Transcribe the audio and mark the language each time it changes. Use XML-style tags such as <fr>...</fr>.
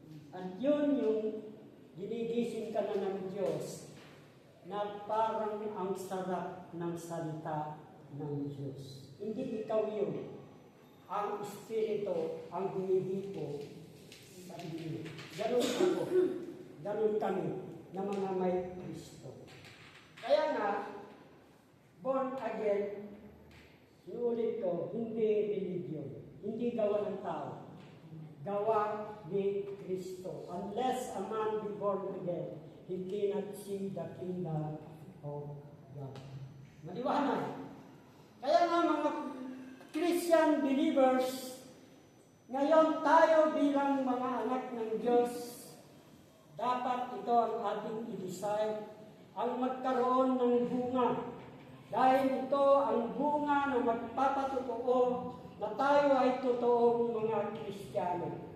<tl>At yun yung ginigising ka na ng Diyos na parang ang sarap ng salita ng Diyos. Hindi ikaw yun. Ang Espiritu ang humihipo sa inyo. Ganun ako. Ganun kami na mga may Kristo. Kaya nga, born again, sinulit ko, hindi religion. Hindi gawa ng tao. Gawa ni Kristo.</tl> <en>Unless a man be born again, he cannot see the kingdom of God.</en> <tl>Maliwanag. Kaya nga mga Christian believers, ngayon tayo bilang mga anak ng Diyos, dapat ito ang ating i-decide, ang magkaroon ng bunga. Dahil ito ang bunga na magpapatotoo na tayo ay totoong mga Kristiyano.</tl>